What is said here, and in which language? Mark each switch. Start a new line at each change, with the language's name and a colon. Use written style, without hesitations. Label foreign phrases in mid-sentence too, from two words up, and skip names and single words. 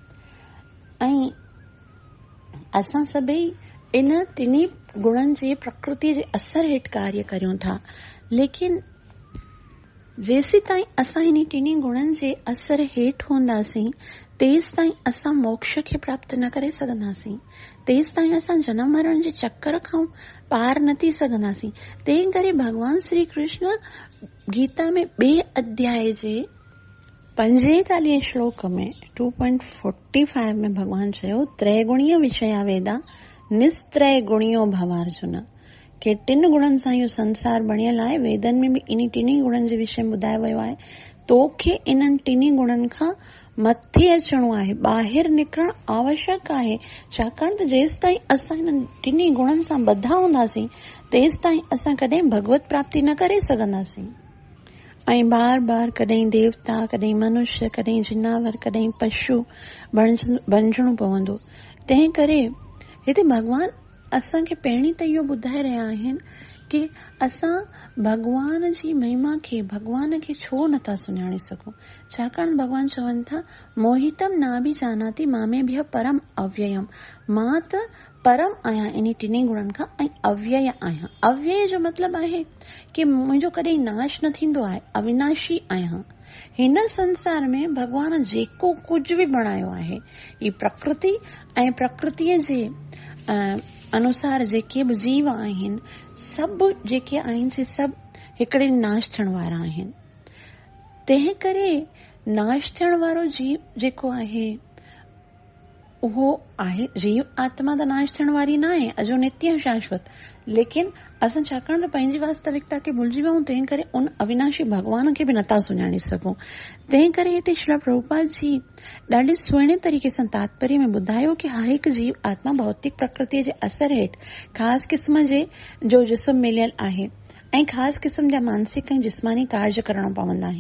Sindhi: ऐं असां सभई इन टिनी गुणनि जे प्रकृति जे असर हेठि कार्य करियूं था, लेकिन जेसी ताईं असां इन टिनी गुणनि जे असर हेठि हूंदासीं तेसि ताईं असां मोक्ष खे प्राप्त न करे सघंदासीं, तेसि ताईं असां जनम मरण जे चक्कर खां पार न थी सघंदासीं। तंहिं करे भॻवान श्री कृष्ण गीता में 2 अध्याय जे 45 श्लोक में 2.45 में भॻवान चयो,
Sanskrit: त्रैगुणीय विषया वेदा निस्त्रय गुणियो भवार्जुन।
Sindhi: के टिन गुणनि सां इहो संसार बणियल आहे। वेदन में बि इन टिनी गुणनि जे विषय में ॿुधायो वियो आहे, तोखे इन्हनि टिनी गुणनि खां मथे अचणो आहे, ॿाहिरि निकिरणु आवश्यक आहे। छाकाणि त जेसि ताईं असां हिननि टिनी गुणनि सां ॿधा हूंदासीं तेसि ताईं असां कॾहिं भगवत प्राप्ति न करे सघंदासीं। ऐं बार बार कॾहिं देवता, कॾहिं मनुष्य, कॾहिं जिनावर, कॾहिं पशु बणिजणो पवंदो। तंहिं करे हिते भॻवान असांखे पहिरीं त इहो ॿुधाए रहिया आहिनि कि असां भॻवान जी महिमा खे, भॻवान खे छो नथा सुञाणे सघूं। छाकाणि भॻवान चवनि था,
Sanskrit: मोहितम ना बि जानाति मामे भ्य परम अव्ययम।
Sindhi: मां त परम आहियां इन टिनी गुणनि खां ऐं अव्यय आहियां। अव्यय जो मतिलबु आहे कि मुंहिंजो कॾहिं नाश न थींदो आहे, अविनाशी आहियां। हिन संसार में भॻवान जेको कुझु बि बणायो आहे, ही प्रकृति ऐं प्रकृतिअ जे अनुसार जेके बि जीव आहिनि, सभु जेके आहिनि से सभु हिकिड़े नाश थियण वारा आहिनि। तंहिं करे नाश थियण वारो जीव जेको आहे उहो आहे, जीव आत्मा त नाश थियण वारी न आहे,
Sanskrit: अजो नित्य शाश्वत।
Sindhi: लेकिन असां छाकाणि त पंहिंजी वास्तविकता खे भुलिजी वियूं, तंहिं करे उन अविनाशी भॻवान खे बि नथा सुञाणे सघूं। तंहिं करे हिते श्री प्रभुपाद जी ॾाढे सुहिणे तरीक़े सां तात्पर्य में ॿुधायो कि हर हिकु जीव आत्मा भौतिक प्रकृतिअ जे असर हेठि ख़ासि क़िस्म जो जिस्म मिलियल आहे ऐं ख़ासि क़िस्म जा मानसिक ऐं जिस्मानी कार्य करणा पवंदा आहिनि।